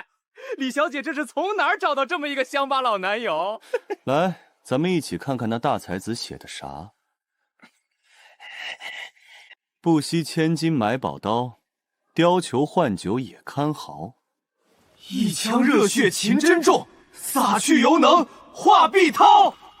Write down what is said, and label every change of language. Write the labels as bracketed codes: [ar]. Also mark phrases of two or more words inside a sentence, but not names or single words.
[zh] 李小姐這是從哪兒找到這麼一個鄉巴老男友？來，咱們一起看看那大才子寫的啥。不惜千金買寶刀，貂裘換酒也堪豪。一腔熱血情真重，灑去猶能畫碧濤。